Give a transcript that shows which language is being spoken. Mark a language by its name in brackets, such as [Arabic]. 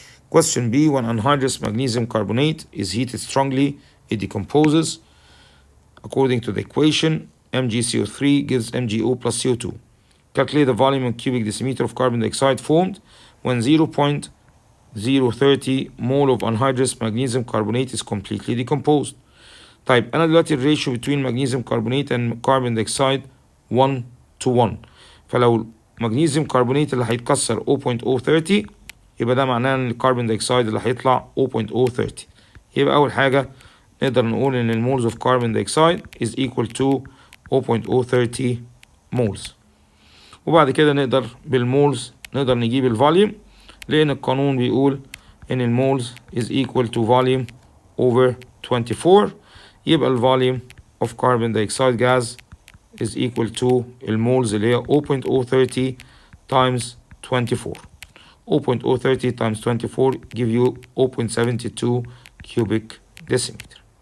[English] Question B, when anhydrous magnesium carbonate is heated strongly it decomposes according to the equation MgCO3 gives MgO plus CO2. Calculate the volume in cubic decimeter of carbon dioxide formed when 0.030 mole of anhydrous magnesium carbonate is completely decomposed. [Arabic] طيب انا دلوقتي الريشيو بين مغنيسيوم كربونات and carbon dioxide 1 to 1 فلو المغنيسيوم كربونات اللي هيتكسر 0.030 يبقى ده معناه ان الكربون دايوكسيد اللي هيطلع 0.030 يبقى اول حاجه نقدر نقول ان المولز اوف كربون دايوكسيد is equal to 0.030 مولز. وبعد كده نقدر بالمولز نقدر نجيب الفوليوم لان القانون بيقول ان المولز is equal to volume over 24 يبقى الفوليوم of carbon dioxide gas is equal to المولز اللي هي 0.030 times 24 0.030 times 24 give you 0.72 cubic decimeter.